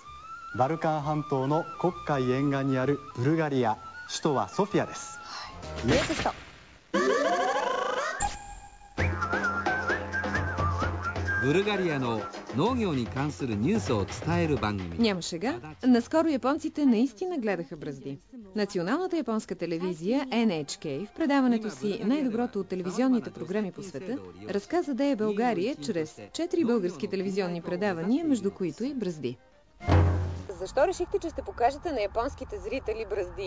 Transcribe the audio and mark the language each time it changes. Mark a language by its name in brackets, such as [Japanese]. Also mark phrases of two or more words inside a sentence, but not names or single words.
[Japanese] バルカン半島の黒海沿岸にあるブルガリア、首都はソフィアです。 NEXT ブルガリアの農業に関するニュースを伝える番組. [Bulgarian] Няма шега. Наскоро японците наистина гледаха Бръзди. Националната японска телевизия NHK в предаването си "Най-доброто от телевизионните програми по света" разказа де е България чрез 4 български телевизионни предавания, между които и Бръзди. Защо решихте, че ще покажете на японските зрители Бръзди?